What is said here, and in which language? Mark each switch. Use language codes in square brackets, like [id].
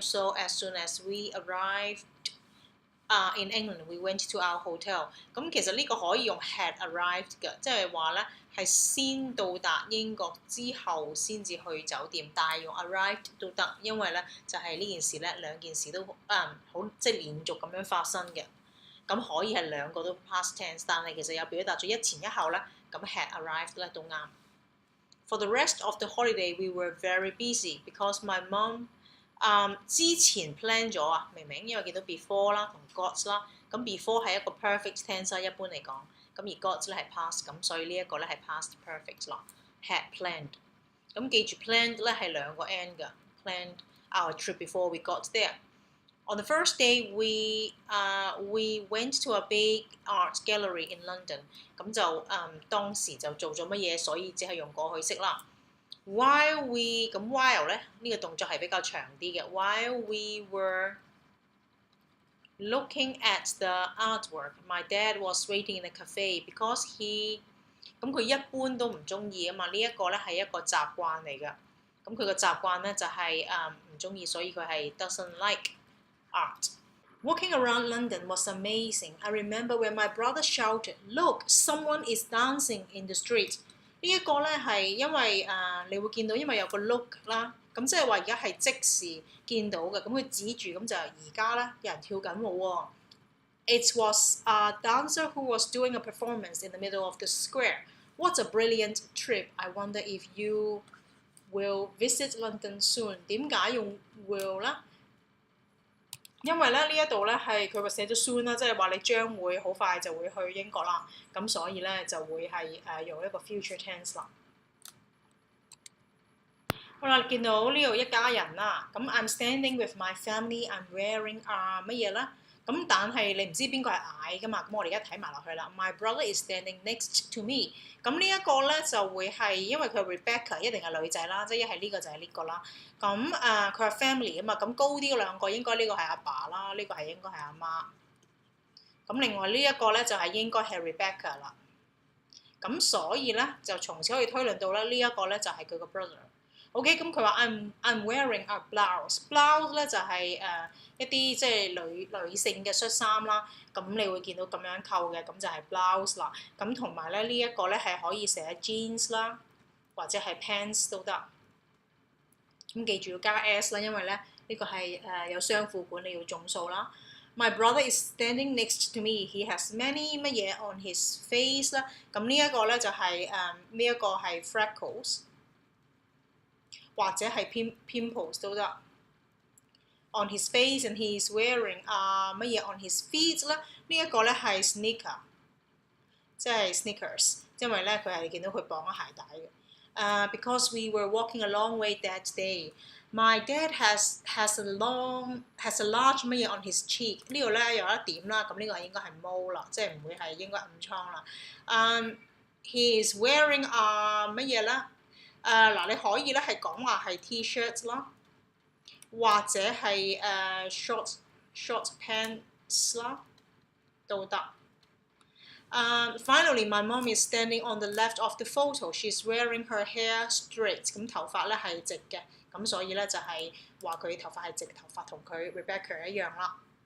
[en] So as soon as we arrived in England, we went to our hotel. [yue] 咁其實呢個可以用 had arrived 嘅，即係話咧係先到達英國之後先至去酒店，但係用 arrived 都得，因為咧就係呢件事咧兩件事都好即係連續咁樣發生嘅。咁可以係兩個都 past tense， 但係其實有表達咗一前一後咧，咁 had arrived 咧都啱。 [en] For the rest of the holiday, we were very busy because my mom [yue] 之前 plan 咗啊，明唔明？因為見到 before 啦同 got 啦，咁 before 係一個 perfect tense 啦，一般嚟講，咁而 got 咧係 past， 咁所以呢一個咧係 past perfect 啦。 [en] Had planned， [yue] 咁記住 [en] planned 咧係兩個 n 㗎 ，planned our trip before we got there。On the first day, we went to a big art gallery in London。 [yue] 咁就當時就做咗乜嘢，所以只係用過去式啦。 [en] While we [yue] 咁 while 咧呢個動作係比較長啲嘅。 [en] While we were looking at the artwork, my dad was waiting in the cafe because he [yue] 咁佢一般都唔中意啊嘛。呢一個咧係一個習慣嚟㗎。咁佢個習慣咧就係唔中意，所以佢係 [en] doesn't like art. Walking around London was amazing. I remember when my brother shouted, "Look, someone is dancing in the street." [yue] 呢一個咧係因為你會見到，因為有個 look 啦，咁即係話而家係即時見到嘅，咁佢指住咁就而家咧有人跳緊舞喎。 [en] It was a dancer who was doing a performance in the middle of the square. What a brilliant trip! I wonder if you will visit London soon. [yue] 點解用 will 咧？因為咧呢一度咧係佢話寫咗 soon 啦，即係話你將會好快就會去英國啦，咁所以咧就會係用一個 future tense 啦。好啦，見到呢度一家人啦，咁 [en] I'm standing with my family. I'm wearing [yue] 乜嘢咧？咁但係你唔知邊個係I噶嘛？咁我哋而家睇埋落去啦。 [en] My brother is standing next to me。 [yue] 咁呢一個咧就會係因為佢 Rebecca 一定係女仔啦，即係一係呢個就係呢個啦。咁佢係 family 啊嘛，咁高啲嗰兩個應該呢個係阿爸啦，呢個係應該係阿媽。咁另外呢一個咧就係應該係 Rebecca 啦。咁所以咧就從此可以推論到咧呢一個咧就係佢個 brother。OK， 咁佢話 [en] I'm wearing a blouse。 [yue] blouse 咧就係一啲即係女性嘅恤衫啦。咁你會見到咁樣扣嘅，咁就係 blouse 啦。咁同埋咧呢一個咧係可以寫 jeans 啦，或者係 pants 都得。咁記住要加 s 啦，因為咧呢個係有雙副本，你要總數啦。 [en] My brother is standing next to me. He has many [yue] 乜嘢 [en] on his face 啦。 [yue] 咁呢一個咧就係呢一個係 freckles。或者係 pimples 都得。 [en] On his face and he is wearing [yue] 乜嘢 [en] on his feet 咧？ [yue] 呢一個咧係 sneaker， 即係 sneakers， 因為咧佢係見到佢綁咗鞋帶嘅。 [en] Because we were walking a long way that day, my dad has a large [yue] 乜嘢 [en] on his cheek。 [yue] 呢度咧有一點啦，咁呢個應該係 mole 啦，即係唔會係應該暗瘡啦。 [en] He is wearing [yue] 乜嘢咧？嗱，你可以咧係講話係 T-shirt 啦，或者係short pants 啦，都得。 [en] Finally, my mom is standing on the left of the photo. She's wearing her hair straight。 [yue] 咁頭髮咧係直嘅，咁所以咧就係話佢頭髮係直頭髮，同佢 Rebecca 一樣啦。